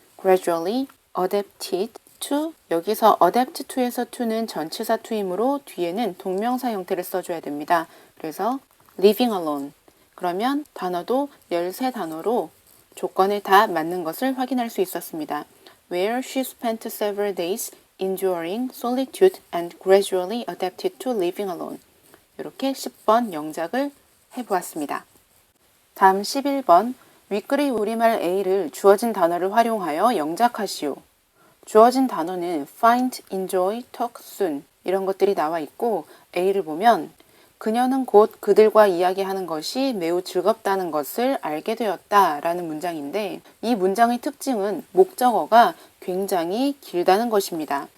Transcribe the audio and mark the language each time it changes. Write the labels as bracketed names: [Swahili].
[English] gradually adapted to [Korean] 여기서 [English] adapt to [Korean] 에서 to는 전치사 to이므로 뒤에는 동명사 형태를 써줘야 됩니다. 그래서 [English] living alone [Korean] 그러면 단어도 13단어로 조건에 다 맞는 것을 확인할 수 있었습니다. [English] Where she spent several days enduring solitude and gradually adapted to living alone. [Korean] 이렇게 10번 영작을 해보았습니다. 다음 11번 윗글의 우리말 A를 주어진 단어를 활용하여 영작하시오. 주어진 단어는 find, enjoy, talk soon 이런 것들이 나와 있고 A를 보면 그녀는 곧 그들과 이야기하는 것이 매우 즐겁다는 것을 알게 되었다 라는 문장인데 이 문장의 특징은 목적어가 굉장히 길다는 것입니다.